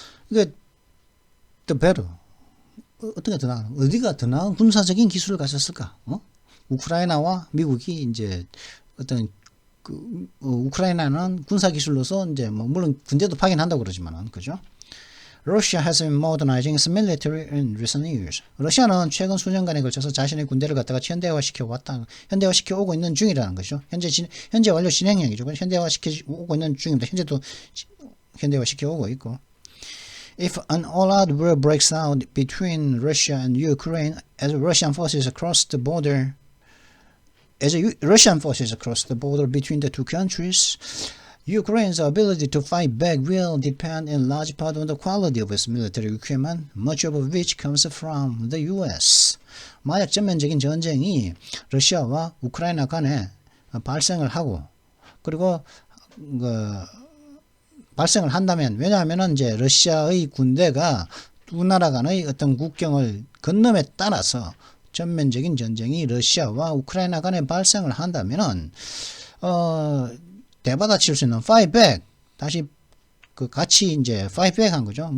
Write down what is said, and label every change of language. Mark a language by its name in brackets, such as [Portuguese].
[Korean] 이게 [English] the better [Korean] 어떤 게 더 나은 어디가 더 나은 군사적인 기술을 가졌을까? 우크라이나와 미국이 이제 어떤 우크라이나는 군사 기술로서 이제 물론 군대도 파견한다고 그러지만은 그죠? [English] Russia has been modernizing its military in recent years. [Korean] 러시아는 최근 수년간에 걸쳐서 자신의 군대를 갖다가 현대화시켜 오고 있는 중이라는 것이죠. 현재 완료 진행형이죠. 현대화시켜 오고 있는 중입니다. 현재도 현대화시켜 오고 있고. [English] If an all-out war breaks out between Russia and Ukraine as Russian forces cross the border between the two countries, Ukraine's ability to fight back will depend in large part on the quality of its military equipment, much of which comes from the US. [Korean] 만약 전면적인 전쟁이 러시아와 우크라이나 간에 발생을 하고 그리고 발생을 한다면 왜냐하면 이제 러시아의 군대가 두 나라 간의 어떤 국경을 건nom에 따라서 전면적인 전쟁이 러시아와 우크라이나 간에 발생을 한다면은 대받아칠 수 있는 [English] fight back [Korean] 다시 같이 이제 [English] fight back [Korean] 한 거죠.